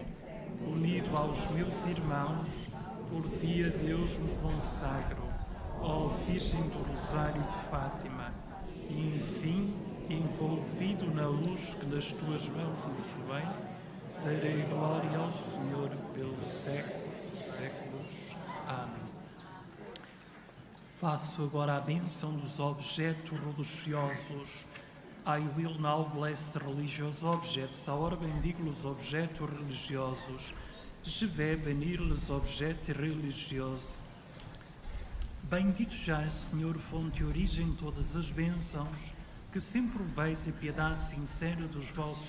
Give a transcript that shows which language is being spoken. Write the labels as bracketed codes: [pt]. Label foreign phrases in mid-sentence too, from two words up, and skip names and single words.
[pt] Unido aos meus irmãos, por ti a Deus me consagro, ó Virgem do Rosário de Fátima, e enfim, envolvido na luz que das tuas mãos nos vem, darei glória ao Senhor pelos séculos dos séculos. Amém. Faço agora a bênção dos objetos religiosos. [en] I will now bless the religious objects. [es] Ahora bendigo los objetos religiosos. [fr] Je vais bénir les objets religieux. [pt] Bendito sejas, Senhor, fonte e origem de todas as bênçãos, que sempre proveis a piedade sincera dos vossos